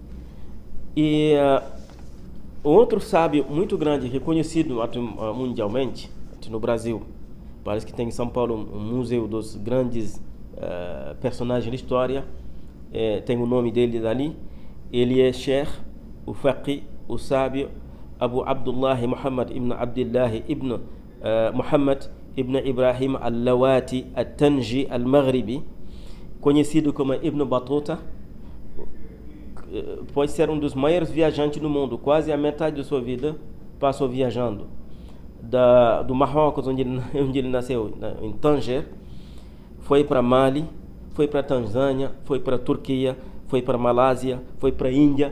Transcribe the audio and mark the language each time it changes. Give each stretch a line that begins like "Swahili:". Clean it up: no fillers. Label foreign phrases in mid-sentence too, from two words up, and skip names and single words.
Portuguese: E outro sábio muito grande, reconhecido mundialmente, no Brasil, parece que tem em São Paulo um museu dos grandes personagens da história, tem o nome dele ali. Ele é Sheikh, o Faqih, o sábio Abu Abdullah Muhammad ibn Abdullah ibn Muhammad ibn Ibrahim al-Lawati al-Tanji al-Maghribi, conhecido como Ibn Battuta. Pode ser um dos maiores viajantes do mundo, quase a metade da sua vida passou viajando do Marrocos, onde ele nasceu, em Tanger, foi para Mali, foi para Tanzânia, foi para Turquia, foi para Malásia, foi para Índia.